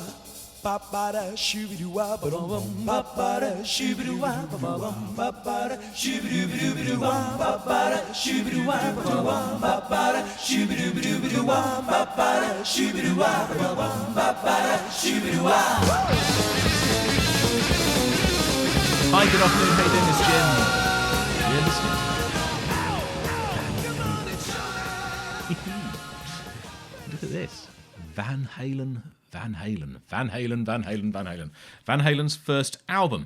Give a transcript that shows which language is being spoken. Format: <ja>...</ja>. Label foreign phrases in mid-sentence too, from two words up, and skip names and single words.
<en>Ba-ba-da, shoo-be-doo-wah, ba-bum, ba-ba-da, shoo-be-doo-wah, ba-bum, ba-ba-da, shoo-be-doo-be-doo-be-doo-wah, ba-ba-da, shoo-be-doo-wah, ba-bum, ba-ba-da, shoo-be-doo-be-doo-be-doo-wah, ba-ba-da, shoo-be-doo-wah, ba-bum, ba-ba-da, shoo-be-doo-wah. Hi, good afternoon. How you doing? It's Jim. You're listening. Look at this. Van Halen. Van Halen's first album.</en>